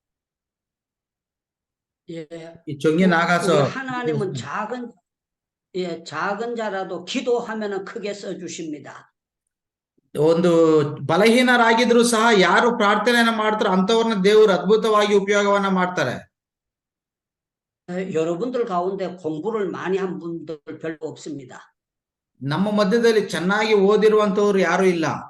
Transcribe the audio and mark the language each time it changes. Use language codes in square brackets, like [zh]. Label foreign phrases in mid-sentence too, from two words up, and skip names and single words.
[ko] 예, 종이 나가서 우리 하나님은 작은 자라도 기도하면은 크게 써주십니다. [kn] ಒಂದು ಬಲಹೀನರಾಗಿದ್ರು ಸಹ ಯಾರು ಪ್ರಾರ್ಥನೆಯನ್ನ ಮಾಡ್ತಾರೋ ಅಂತವ್ರನ್ನ ದೇವರು ಅದ್ಭುತವಾಗಿ ಉಪಯೋಗವನ್ನ ಮಾಡ್ತಾರೆ. [ko] 여러분들 가운데 공부를 많이 한 분들 별로 없습니다. [kn] ನಮ್ಮ ಮಧ್ಯದಲ್ಲಿ ಚೆನ್ನಾಗಿ ಓದಿರುವಂತವ್ರು ಯಾರು ಇಲ್ಲ.